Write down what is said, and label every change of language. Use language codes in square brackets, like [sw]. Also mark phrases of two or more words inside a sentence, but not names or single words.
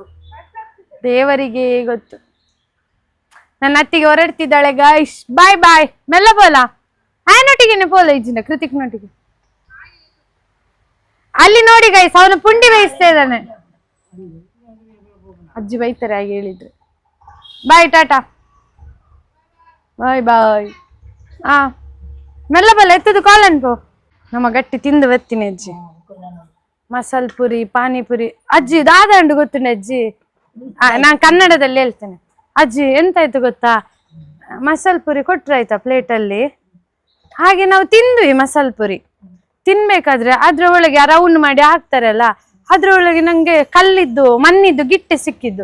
[kn] ದೇವರಿಗೆ ಗೊತ್ತು. ನನ್ನ ಅತ್ತಿಗೆ ಹೊರಡ್ತಿದ್ದಾಳೆ ಗಾಯ್ಸ್. [en] bye bye. [tcy] ಮೆಲ್ಲ ಬೋಲ ಆಯನೊಟ್ಟಿಗೆನೆ ಪೋಲ ಇಜ್ಜಿನ ಕೃತಿಕ್ ನೊಟ್ಟಿಗೆ. [kn] ಅಲ್ಲಿ ನೋಡಿ ಗೈಸ್, ಅವನು ಪುಂಡಿ ಬೇಯಿಸ್ತಾ ಇದ್ದಾನೆ. ಅಜ್ಜಿ ಬೈತಾರೆ ಹಾಗೆ ಹೇಳಿದ್ರೆ. [en] bye, tata, bye bye. [tcy] ಮೆಲ್ಲ ಬಲ್ಲ ಎತ್ತದು ಕಾಲ್ ಅನ್ಪು. [kn] ನಮ್ಮ ಗಟ್ಟಿ ತಿಂದು ಬತ್ತೀನಿ ಅಜ್ಜಿ. ಮಸಾಲ್ ಪುರಿ, ಪಾನಿಪುರಿ. [tcy] ಅಜ್ಜಿ ದಾದಂಡು ಗೊತ್ತುಂಟು ಅಜ್ಜಿ? [kn] ನಾನ್ ಕನ್ನಡದಲ್ಲಿ ಹೇಳ್ತೇನೆ. ಅಜ್ಜಿ ಎಂತಾಯ್ತು ಗೊತ್ತಾ, ಮಸಾಲ್ ಪುರಿ ಕೊಟ್ರಾಯ್ತಾ ಪ್ಲೇಟಲ್ಲಿ. ಹಾಗೆ ನಾವು ತಿಂದ್ವಿ ಮಸಾಲ್ ಪುರಿ. ತಿನ್ಬೇಕಾದ್ರೆ ಅದ್ರ ಒಳಗೆ ರೌಂಡ್ ಮಾಡಿ ಹಾಕ್ತಾರಲ್ಲ, ಅದ್ರೊಳಗೆ ನಂಗೆ ಕಲ್ಲಿದ್ದು ಮಣ್ಣಿದ್ದು ಗಿಟ್ಟೆ ಸಿಕ್ಕಿದ್ದು.